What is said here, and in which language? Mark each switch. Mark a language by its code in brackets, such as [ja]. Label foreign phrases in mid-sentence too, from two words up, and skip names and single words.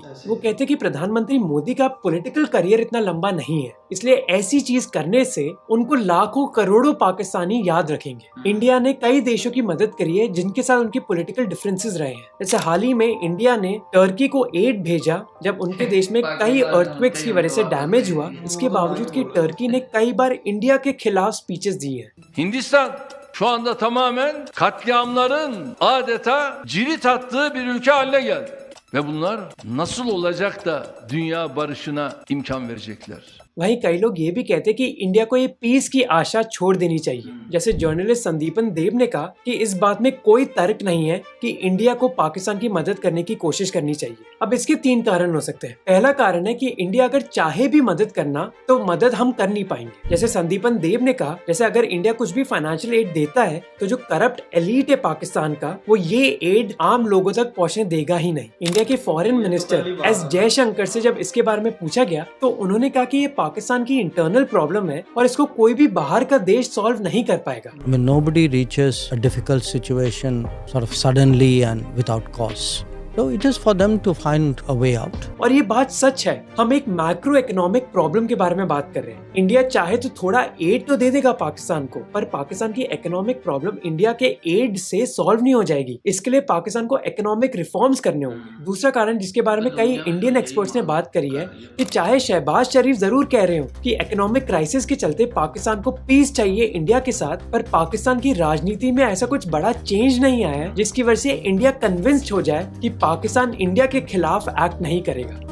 [hi] वो कहते कि प्रधानमंत्री मोदी का [en] political career [hi] इतना लंबा नहीं है, इसलिए ऐसी चीज करने से उनको लाखों करोड़ों पाकिस्तानी याद रखेंगे। इंडिया ने कई देशों की मदद करी है जिनके साथ उनके [en] political differences [hi] रहे हैं। जैसे हाल ही में इंडिया ने टर्की को एड भेजा जब उनके देश में कई अर्थक्वेक्स की वजह से डैमेज हुआ। इसके बावजूद कि टर्की ने कई बार इंडिया के खिलाफ स्पीचेस दी हैं। [tr] Hindistan şu anda tamamen katliamların adeta cirit attığı bir ülke haline geldi. Ve bunlar nasıl olacak da dünya barışına imkan verecekler? [hi] वहीं कई लोग ये भी कहते हैं कि इंडिया को ये पीस की आशा छोड़ देनी चाहिए। जैसे जर्नलिस्ट संदीपन देव ने कहा कि इस बात में कोई तर्क नहीं है कि इंडिया को पाकिस्तान की मदद करने की कोशिश करनी चाहिए। अब इसके 3 कारण हो सकते हैं। पहला कारण है कि इंडिया अगर चाहे भी मदद करना तो मदद हम कर नहीं पाएंगे। जैसे संदीपन देव ने कहा, जैसे अगर इंडिया कुछ भी [en] financial aid [hi] देता है तो जो [en] corrupt elite [hi] है पाकिस्तान का, वो ये एड आम लोगों तक पहुँचने देगा ही नहीं। इंडिया के [en] foreign minister [hi] एस जयशंकर से जब इसके बारे में पूछा गया तो उन्होंने कहा कि ये पाकिस्तान की [en] internal problem [hi] है और इसको कोई भी बाहर का देश सॉल्व नहीं कर पाएगा। [en] When nobody reaches a difficult situation sort of suddenly and without cause. So it is for them to find a way out. [hi] और ये बात सच है। हम एक [en] macro economic problem [hi] के बारे में बात कर रहे हैं। इंडिया चाहे तो थोड़ा एड तो दे देगा पाकिस्तान को, पर पाकिस्तान की [en] economic problem [hi] इंडिया के एड से सॉल्व नहीं हो जाएगी। इसके लिए पाकिस्तान को [en] economic reforms [hi] करने होंगे। दूसरा कारण जिसके बारे में कई [en] Indian experts [hi] ने बात करी है कि चाहे शहबाज शरीफ जरूर कह रहे हो कि [en] economic crisis [hi] के चलते पाकिस्तान को पीस चाहिए इंडिया के साथ, पर पाकिस्तान की राजनीति में ऐसा कुछ बड़ा चेंज नहीं आया है जिसकी वजह से इंडिया कन्विंस्ड हो जाए कि पाकिस्तान इंडिया के खिलाफ एक्ट नहीं करेगा।